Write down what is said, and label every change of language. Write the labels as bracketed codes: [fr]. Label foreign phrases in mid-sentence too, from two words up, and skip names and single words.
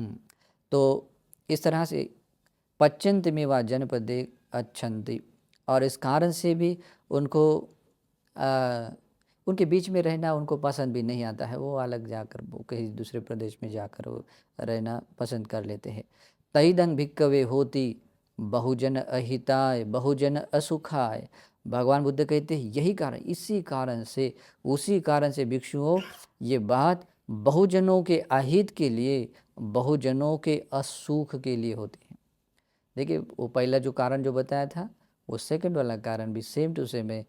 [hi] तो इस तरह से [pi] पच्चंत में व जनपदे अच्छन्ति, [hi] और इस कारण से भी उनको उनके बीच में रहना उनको पसंद भी नहीं आता है, वो अलग जाकर वो कहीं दूसरे प्रदेश में जाकर वो रहना पसंद कर लेते हैं। [pi] तईदंग भिक्कवे होती बहुजन अहिताय बहुजन असुखाय। [hi] भगवान बुद्ध कहते हैं यही कारण, इसी कारण से, उसी कारण से भिक्षुओं ये बात बहुजनों के अहित के लिए, बहुजनों के असुख के लिए होती है। देखिए वो पहला जो कारण जो बताया था, वो सेकंड वाला कारण भी [en] same to same [hi] है।